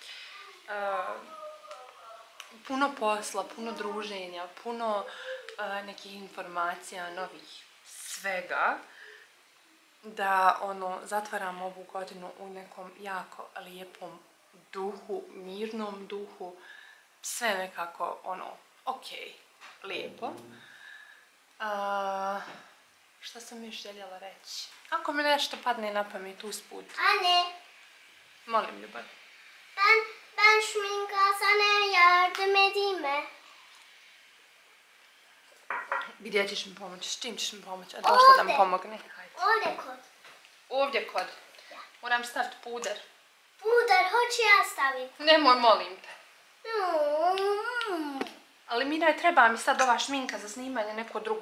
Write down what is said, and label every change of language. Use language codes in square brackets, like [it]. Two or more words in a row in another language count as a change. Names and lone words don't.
[hr] Puno posla, puno druženja, puno nekih informacija, novih svega, da zatvaram ovu godinu u nekom jako lijepom duhu, mirnom duhu, sve nekako ok, lijepo. Šta sam još željela reći? Ako mi nešto padne na pamet usput. [tr] Anne, [hr] Molim, ljubav. [tr] ben şminka sana yardım edeyim mi? [hr] Gdje ćeš mi pomoći? S čim ćeš mi pomoći? A došla da mi pomogne? Hajde. Ovdje kod. Ovdje kod. Moram staviti puder. Puder, hoću ja staviti. Nemoj, molim te. Mm. Ali Mira, treba mi sad ova šminka za snimanje neko drugo.